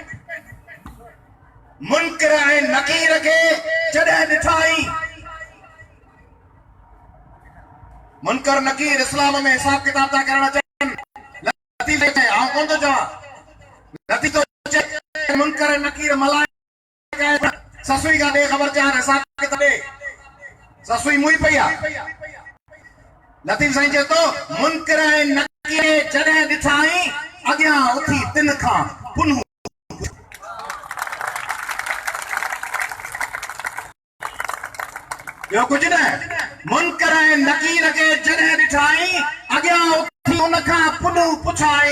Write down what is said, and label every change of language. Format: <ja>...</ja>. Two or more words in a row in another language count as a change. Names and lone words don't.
<sd>मुनकर ऐं नकीर खे जॾहिं ॾिठाई, मुनकर नकीर इस्लाम में हिसाब किताब था करण चाहिनि। लतीफ़ चए, आउं कोन थो चवां, लतीफ़ थो चए मुनकर नकीर मलाए ससुई का दे खबर चार हिसाब किताब दे, ससुई मुई पई आहे। लतीफ़ साईं चए थो, मुनकर ऐं नकीर जॾहिं ॾिठाई, अॻियां उथी तिन खां पुनू। ॿियो कुझु न, मुनकर ऐं नकीर खे जॾहिं ॾिठाई, अॻियां उथी उन खां पुनू पुछाई।</sd>